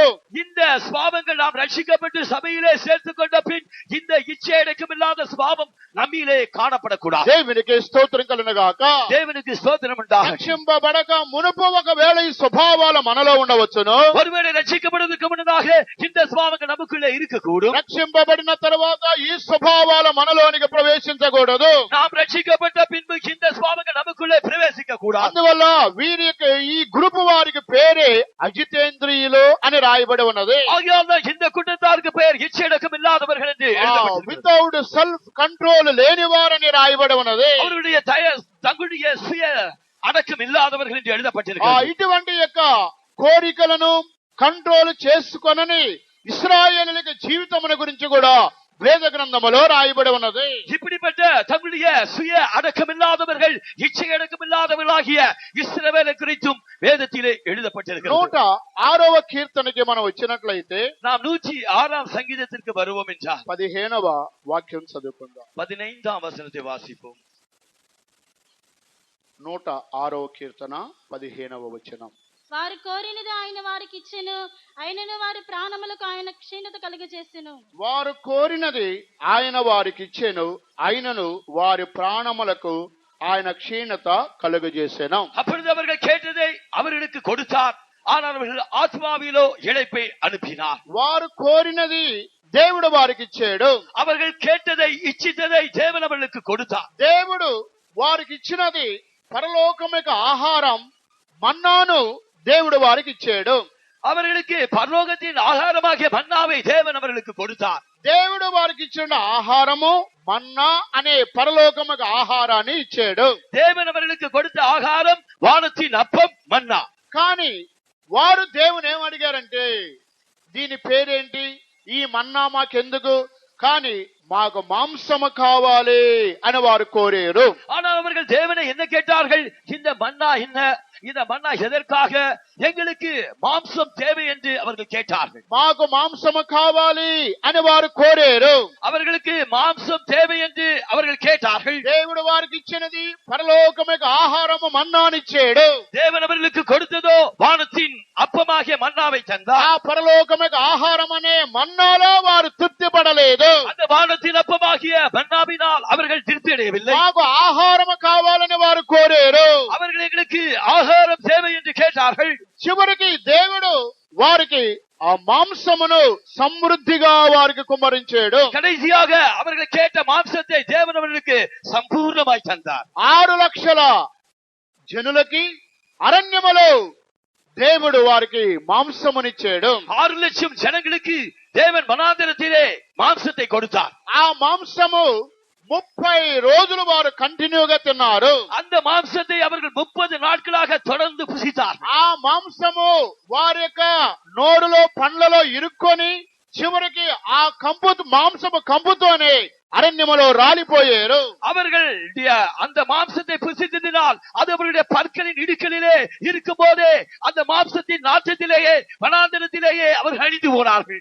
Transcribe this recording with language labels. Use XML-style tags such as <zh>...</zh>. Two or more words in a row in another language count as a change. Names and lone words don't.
<ta>இந்த சுபாவங்கள் நாம் ரட்சிக்கப்பட்டு சபையிலே சேர்த்துக் கொண்ட பின் இந்த இச்சையடக்கம் இல்லாத சுபாவம் நம்மிலே காணப்படக்கூடாது.</ta> <te>దేవునికి స్తోత్రం కలుగునుగాక.</te> <ta>தேவனுக்கு ஸ்தோத்திரம் உண்டாகட்டும்.</ta> <te>రక్షింపబడక మునుపు ఒకవేళ ఈ స్వభావాలు మనలో ఉండవచ్చును.</te> <ta>ஒருவேளை ரட்சிக்கப்படுவதற்கு முன்னதாக இந்த சுபாவங்கள் நமக்குள்ளே இருக்கக்கூடும்.</ta> <te>రక్షింపబడిన తర్వాత ఈ స్వభావాలు మనలోనికి ప్రవేశించకూడదు.</te> <ta>நாம் ரட்சிக்கப்பட்ட பின்பு இந்த சுபாவங்கள் நமக்குள்ளே பிரவேசிக்க கூடாது.</ta> <te>అందువల్ల వీరి ఈ గ్రూప్ వారికి పేరే అజితేంద్రియులు అని రాయబడి ఉన్నది.</te> <ta>ஆகையால் தான் இந்த கூட்டத்தாருக்கு பெயர் இச்சையடக்கம் இல்லாதவர்கள் என்று எழுதப்பட்டிருக்கிறது.</ta> <en>without self control లేనివారని రాయబడి ఉన్నది.</en> <ta>அவருடைய தங்களுடைய சுய அடக்கம் இல்லாதவர்கள் என்று எழுதப்பட்டிருக்கிறது.</ta> <te>ఇటువంటి యొక్క కోరికలను కంట్రోల్ చేసుకొనని ఇశ్రాయేలుల జీవితముల గురించి కూడా వేద గ్రంథములో రాయబడి ఉన్నది.</te> <ta>இப்படிப்பட்ட தங்களுடைய சுய அடக்கம் இல்லாதவர்கள் இச்சை அடக்கம் இல்லாதவர்களாகிய இஸ்ரவேலை குறித்தும் வேதத்திலே எழுதப்பட்டிருக்கிறது.</ta> <te>106వ కీర్తనకి మనం వచ్చినట్లయితే</te> <ta>நாம் 106ஆம் சங்கீதத்திற்கு வருவோம் என்றால்</ta> <te>15వ వాక్యం చదువుకుందాం.</te> <ta>15ஆம் வசனத்தை வாசிப்போம்.</ta> <te>106వ కీర్తన 15వ వచనం. వారు కోరినది ఆయన వారికి ఇచ్చెను, అయినను వారి ప్రాణములకు ఆయన క్షీణత కలుగజేసెను. వారు కోరినది ఆయన వారికి ఇచ్చెను, అయినను వారి ప్రాణములకు ఆయన క్షీణత కలుగజేసెను.</te> <ta>அப்பொழுது அவர்கள் கேட்டதை அவர்களுக்கு கொடுத்தார், ஆனால் அவர்கள் ஆத்மாவிலோ இளைப்பை அனுப்பினார்.</ta> <te>వారు కోరినది దేవుడు వారికి ఇచ్చాడు.</te> <ta>அவர்கள் கேட்டதை இச்சித்ததை தேவன் அவர்களுக்கு கொடுத்தார்.</ta> <te>దేవుడు వారికి ఇచ్చినది పరలోకమిక ఆహారం మన్నాను దేవుడు వారికి ఇచ్చాడు.</te> <ta>அவர்களுக்கு பரலோகத்தின் ஆகாரமாகிய மன்னாவை தேவன் அவர்களுக்கு கொடுத்தார்.</ta> <te>దేవుడు వారికి ఇచ్చిన ఆహారము మన్నా అనే పరలోకమిక ఆహారాన్ని ఇచ్చాడు.</te> <ta>தேவன் அவர்களுக்கு கொடுத்த ஆகாரம் வானத்தின் அப்பம் மன்னா.</ta> <te>కానీ వారు దేవుని ఏమడిగారంటే దీని పేరేంటి, ఈ మన్నా మాకెందుకు, కానీ మాకు మాంసము కావాలి అని వారు కోరారు.</te> <ta>ஆனால் அவர்கள் தேவனை என்ன கேட்டார்கள்? இந்த மன்னா என்ன, இந்த மன்னா எதற்காக, எங்களுக்கு மாம்சம் தேவை என்று அவர்கள் கேட்டார்கள்.</ta> <te>మాకు మాంసము కావాలి అని వారు కోరారు.</te> <ta>அவர்களுக்கு மாம்சம் தேவை என்று அவர்கள் கேட்டார்கள்.</ta> <te>దేవుడు వారికి ఇచ్చినది పరలోకమైన ఆహారము మన్నానిచ్చాడు.</te> <ta>தேவன் அவர்களுக்கு கொடுத்ததோ வானத்தின் அப்பமாகிய மன்னாவை</ta> <te>ఆ</te> <ta>தந்தார்.</ta> <te>పరలోకమైన ఆహారం అనే మన్నాలో వారు తృప్తి పడలేదు.</te> <ta>அந்த வானத்தின் அப்பமாகிய மன்னாவினால் அவர்கள் திருப்தி அடையவில்லை.</ta> <te>మాకు ఆహారము కావాలని వారు కోరారు.</te> <ta>அவர்கள் எங்களுக்கு ஆகாரம் தேவை என்று கேட்டார்கள்.</ta> <te>చివరికి దేవుడు వారికి ఆ మాంసమును సమృద్ధిగా వారికి కుమ్మరించాడు.</te> <ta>கடைசியாக அவர்கள் கேட்ட மாம்சத்தை தேவன் அவர்களுக்கு சம்பூர்ணமாய் தந்தார்.</ta> <te>6 లక్షల జనులకి అరణ్యములో దేవుడు వారికి మాంసమునిచ్చాడు.</te> <ta>6 லட்சம் ஜனங்களுக்கு தேவன் வனாந்தரத்திலே மாம்சத்தை கொடுத்தார்.</ta> <te>ఆ మాంసము 30 రోజులు వారు కంటిన్యూగా తిన్నారు.</te> <ta>அந்த மாம்சத்தை அவர்கள் 30 நாட்களாக தொடர்ந்து புசித்தார்.</ta> <te>ఆ మాంసము వారి యొక్క నోరులో పండ్లలో ఇరుక్కొని చివరికి ఆ మాంసము కంపుతోనే అరణ్యములో రాలిపోయారు.</te> <ta>அவர்கள் அந்த மாம்சத்தை புசித்ததினால் அது அவர்களுடைய பற்களின் இடுக்களிலே இருக்கும் போதே அந்த மாம்சத்தின் நாற்றத்திலேயே வனாந்தரத்திலேயே அவர்கள் அழிந்து போனார்கள்.</ta>